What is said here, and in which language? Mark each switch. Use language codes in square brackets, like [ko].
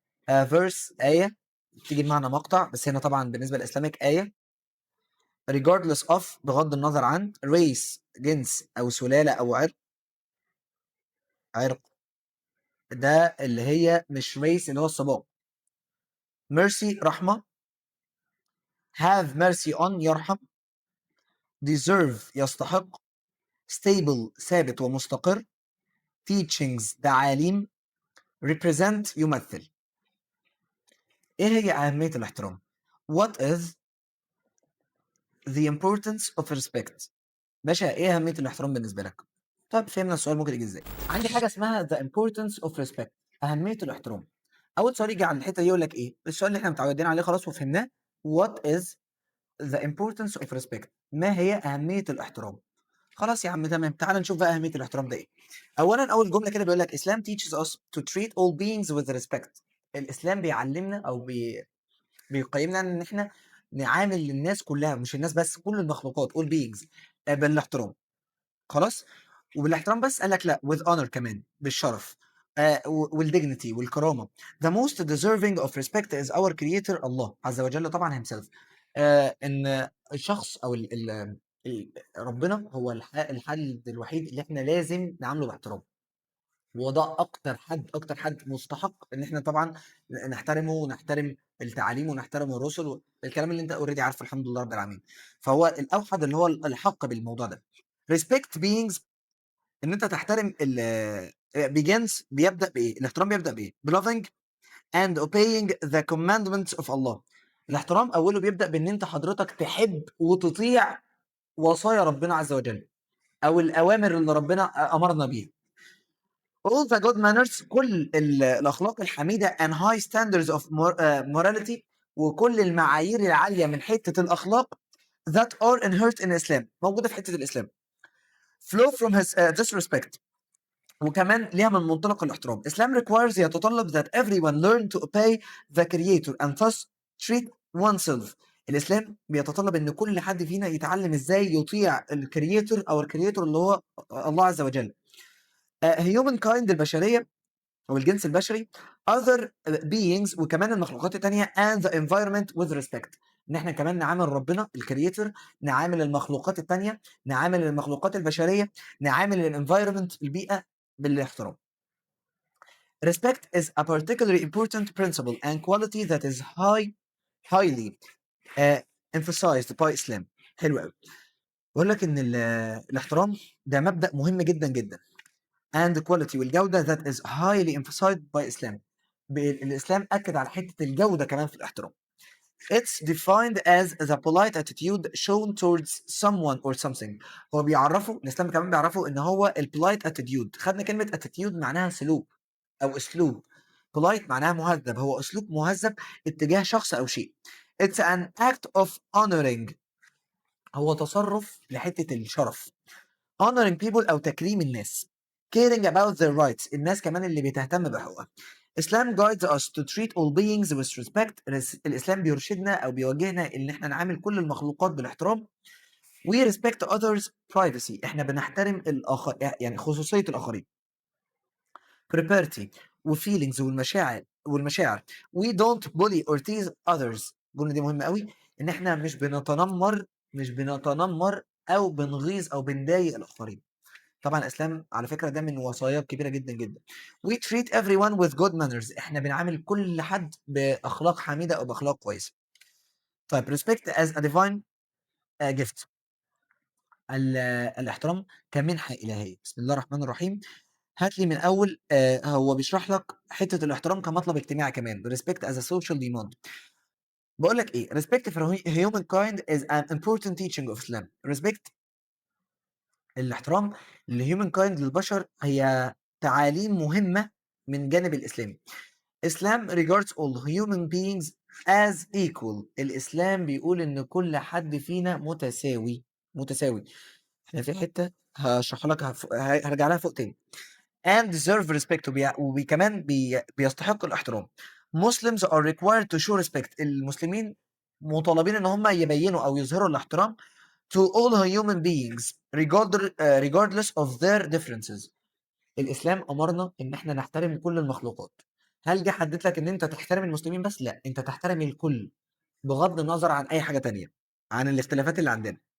[ar] verse آية تيجي بمعنى مقطع، بس هنا طبعا بالنسبة للإسلامك آية. [en] regardless of [ar] بغض النظر عن. race جنس أو سلالة أو عرق ده اللي هي مش race اللي هو السباق. mercy رحمة. [en] have mercy on يرحم. [ar] deserve يستحق. stable ثابت ومستقر. teachings تعاليم. represent يمثل. ايه هي أهمية الاحترام؟ [en] what is the importance of respect؟ [ar] باشا ايه أهمية الاحترام بالنسبة لك؟ طب فهمنا السؤال ممكن يجي ازاي؟ عندي حاجة اسمها [en] the importance of respect، [ar] أهمية الاحترام. أول سؤال يجي عن الحتة دي يقول لك ايه؟ السؤال اللي احنا متعودين عليه خلاص وفهمناه. [en] what is the importance of respect؟ [ar] ما هي أهمية الاحترام؟ خلاص يا عم تمام، تعال نشوف بقى أهمية الاحترام ده ايه. أولا أول جملة كده بيقول لك [en] Islam teaches us to treat all beings with respect. [ar] الإسلام بيعلمنا أو بيقيمنا ان احنا نعامل الناس كلها، مش الناس بس، كل المخلوقات [en] all beings [ar] بالاحترام. خلاص، وبالاحترام بس قال لك لا [en] with honor [ar] كمان بالشرف والdignity والكرامه. [en] the most deserving of respect is our creator [ar] الله عز وجل طبعا [en] himself. [ar] ان الشخص او ربنا هو الحد الوحيد اللي احنا لازم نعامله باحترام، وده اكتر حد مستحق ان احنا طبعا نحترمه ونحترم التعاليم ونحترم الرسل والكلام اللي انت اوريدي عارفه الحمد لله رب العالمين. فهو الاوحد اللي هو الحق بالموضوع ده. [en] respect beings [ar] ان انت تحترم [en] begins [ar] بيبدا بايه؟ الاحترام بيبدا بايه؟ [en] loving and obeying the commandments of Allah. [ar] الاحترام اوله بيبدا بان انت حضرتك تحب وتطيع وصايا ربنا عز وجل او الاوامر اللي ربنا امرنا بيها. [en] all the good manners [ar] كل الاخلاق الحميده [en] and high standards of morality [ar] وكل المعايير العاليه من حته الاخلاق [en] that are inherent in Islam [ar] موجوده في حته الاسلام [en] flow from this respect، [ar] وكمان ليها من منطلق الاحترام. [en] Islam requires يتطلب that everyone learn to obey the creator and thus treat oneself. [ar] الاسلام بيتطلب ان كل حد فينا يتعلم ازاي يطيع الكرييتور او الكرييتور اللي هو الله عز وجل. [en] human kind [ar] البشريه او الجنس البشري. [en] other beings [ar] وكمان المخلوقات التانية [en] and the environment with respect، [ar] ان احنا كمان نعامل ربنا الكرييتور، نعامل المخلوقات التانية، نعامل المخلوقات البشرية، نعامل الانفايرمنت البيئة بالاحترام. [en] respect is a particularly important principle and quality that is highly emphasized by Islam. [ar] حلو قوي. بقول لك ان الاحترام ده مبدأ مهم جدا جدا [en] and quality [ar] والجودة [en] that is highly emphasized by Islam. [ar] الإسلام أكد على حتة الجودة كمان في الاحترام. [en] It's defined as the polite attitude shown towards someone or something. [ar] هو بيعرفه الإسلام كمان بيعرفه إن هو [en] polite attitude. [ar] خدنا كلمة attitude معناها سلوك أو أسلوب. polite معناها مهذب، هو أسلوب مهذب اتجاه شخص أو شيء. [en] It's an act of honoring، [ar] هو تصرف لحتة الشرف. [en] honoring people [ar] أو تكريم الناس. [en] caring about their rights، [ar] الناس كمان اللي بتهتم بحقوقها. [en] Islam guides us to treat all beings with respect. [ar] الإسلام بيرشدنا أو بيوجهنا إن إحنا نعامل كل المخلوقات بالاحترام. [en] We respect others privacy، [ar] إحنا بنحترم الآخر يعني خصوصية الآخرين. property وفيلينجز والمشاعر. [en] We don't bully or tease others. [ar] الجملة دي مهمة قوي، إن إحنا مش بنتنمر أو بنغيظ أو بنضايق الآخرين. طبعا الإسلام على فكرة ده من وصاياه كبيرة جدا جدا. [en] We treat everyone with good manners، [ar] إحنا بنعامل كل حد بأخلاق حميدة أو بأخلاق كويسة. طيب [en] respect as a divine gift، [ar] الاحترام كمنحة إلهية. بسم الله الرحمن الرحيم. هات لي من أول هو بيشرح لك حتة الاحترام كمطلب اجتماعي كمان. [en] respect as a social demand. [ar] بقول لك إيه، [en] respect for humankind is an important teaching of Islam. [ar] respect الاحترام لhumankind للبشر هي تعاليم مهمة من جانب الإسلامي. [en] Islam regards all human beings as equal. [ar] الإسلام بيقول إن كل حد فينا متساوي. احنا في حتة هشرح لك هرجع لها فوق تاني. [en] and deserve respect، [ar] وكمان بيستحق الاحترام. [en] Muslims are required to show respect. [ar] المسلمين مطالبين ان هم يبينوا او يظهروا الاحترام [en] to all human beings regardless of their differences. [ar] الاسلام امرنا ان احنا نحترم كل المخلوقات. هل جه حدد لك ان انت تحترم المسلمين بس؟ لا، انت تحترم الكل بغض النظر عن اي حاجة تانية، عن الاختلافات اللي عندنا.